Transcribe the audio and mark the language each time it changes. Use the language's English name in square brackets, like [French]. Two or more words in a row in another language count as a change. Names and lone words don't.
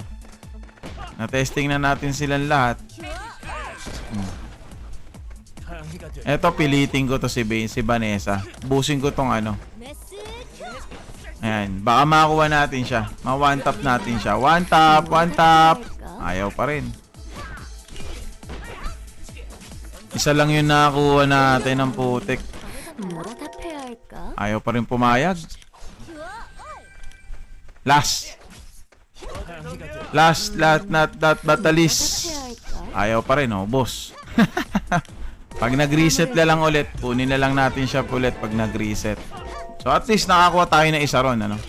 [Filipino] Na-testing na natin silang lahat. Eto, pilitin ko to si Vanessa. Busin ko tong ano. Ayan. Baka makakuha natin siya. Ma- [English] one tap [Filipino] natin siya. One tap. Ayaw pa rin. Isa lang yung nakakuha natin ng putik. [Korean] 뭐라 답해야 할까? [Filipino] Ayaw pa rin pumayag. Last, not batalis. Ayaw pa rin, oh, boss. Pag nag-reset na lang ulit, kunin na lang natin siya ulit pag nag-reset. So [English] at least [Filipino] nakakuha tayo na isa ron, ano?